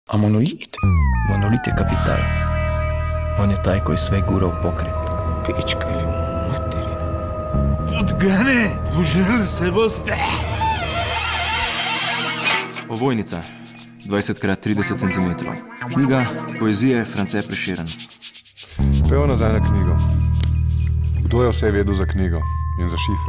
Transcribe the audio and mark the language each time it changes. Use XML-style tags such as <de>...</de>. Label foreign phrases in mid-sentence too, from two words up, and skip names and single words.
<hr>A monolit? Monolit je kapital. On je taj koji sve gura u pokret. Pička ili materina.</hr> <sl>Podgane, požrli se boste. Ovojnica, 20x30 cm. Knjiga poezije France Prešeren. Pejo nazaj na knjigo. Kdo je vse vedel za knjigo in za šifre?</sl>